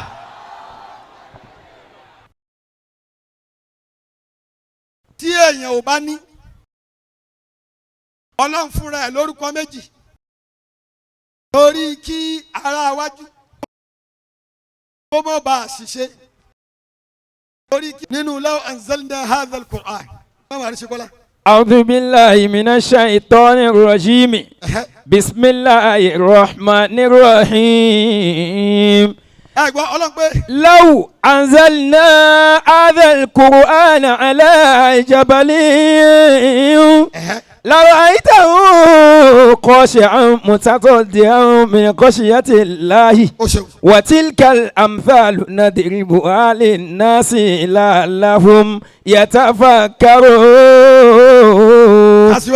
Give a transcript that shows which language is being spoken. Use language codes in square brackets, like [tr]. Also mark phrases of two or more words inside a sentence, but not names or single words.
[yo] tí èèyàn ò bá ní ọlọ́run fúnra ẹ̀ lórúkọ méjì torí kí ara wájú kó mọ̀ bá a ṣiṣẹ́ torí kí nínú [ar] لو أنزلنا هذا القرآن [yo] wọ́n wà ní ṣekọ́lá. [ar] أعوذ بالله من الشيطان الرجيم بسم الله الرحمن الرحيم لو أنزلنا هذا القرآن على جبل لرأيته خاشعا متصدعا من خشية الله وتلك الأمثال نضربها للناس لعلهم يتفكرون